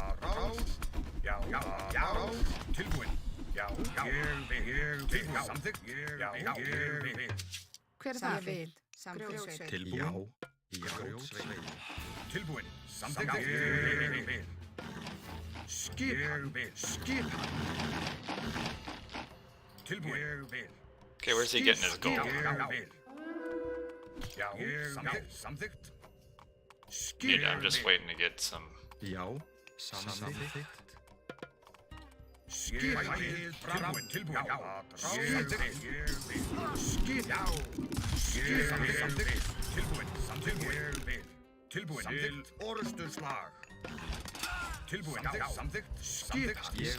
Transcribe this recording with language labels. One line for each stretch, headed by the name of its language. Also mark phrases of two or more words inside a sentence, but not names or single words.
Icelandic: Já, tilbúin. Já, ég vil. Samþykkt. Já, ég vil. Hver er það? Ég vil. Samþykkt. Tilbúin. Já, grjótsveit. Tilbúin. Samþykkt. Ég vil. Skipan. Tilbúin. Ég vil.
English: Okay, where's he getting his gold?
Icelandic: Já, samþykkt.
English: Dude, I'm just waiting to get some.
Icelandic: Já, samþykkt. Tilbúin. Tilbúin. Orustur slag. Tilbúin. Samþykkt.